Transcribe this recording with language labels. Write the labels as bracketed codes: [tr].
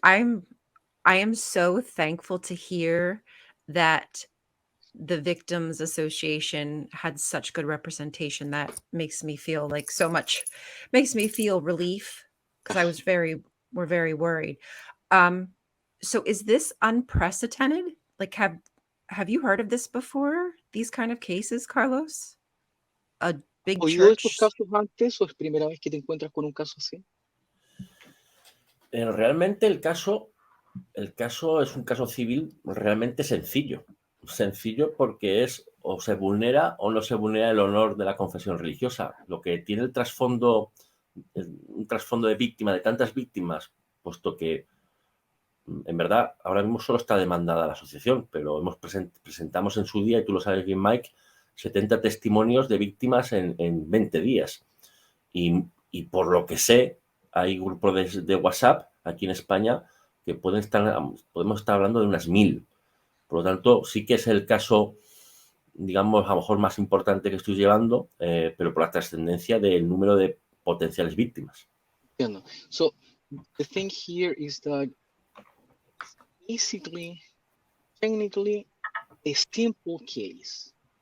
[en] I am so thankful to hear that the Victims Association had such good representation. That makes me feel like so much makes me feel relief because we're very worried. Um so is this unprecedented? Like have you heard of this before? These kind of cases, Carlos? A [es] ¿Has [en] big [es] oído estos [en] church? [es] casos antes o es primera vez que te encuentras con un caso así? Realmente el caso es un caso civil realmente sencillo. Sencillo porque es o se vulnera o no se vulnera el honor de la confesión religiosa. Lo que tiene el trasfondo, un trasfondo de víctima, de tantas víctimas, puesto que en verdad ahora mismo solo está demandada la asociación, pero presentamos en su día, y tú lo sabes bien, Mike, 70 testimonios de víctimas en 20 días. Y por lo que sé, hay grupos de WhatsApp aquí en España que podemos estar hablando de unas 1000. Por lo tanto, sí que es el caso, digamos, a lo mejor más importante que estoy llevando, pero por la trascendencia del número de potenciales víctimas. Entiendo. [en] So the thing here is that basically, technically, a simple case.